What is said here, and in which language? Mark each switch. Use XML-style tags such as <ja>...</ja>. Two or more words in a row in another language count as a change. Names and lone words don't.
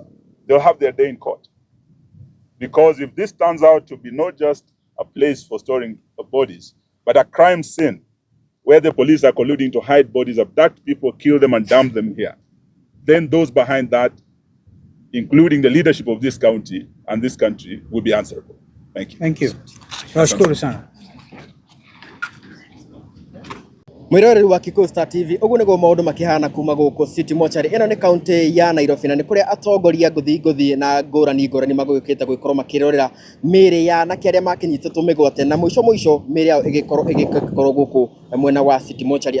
<en>They'll have their day in court. Because if this turns out to be not just a place for storing bodies, but a crime scene where the police are colluding to hide bodies, abduct people, kill them, and dump them here, then those behind that, including the leadership of this county and this country, will be answerable. Thank you. Thank you.</en> <sw>Nashukuru sana.</sw> <ki>Mwiroreri wa Kikuyu Star TV uguo niguo maundu makihana kuma guku City Mortuary ino ni county ya Nairobi na ni kuria atongoria nguthi na ngurani magukite gwikorwo makirorera miri ya anake aria makinyititwo migwate na mwisho miri yao igikorwo guku mwena wa City Mortuary.</ki>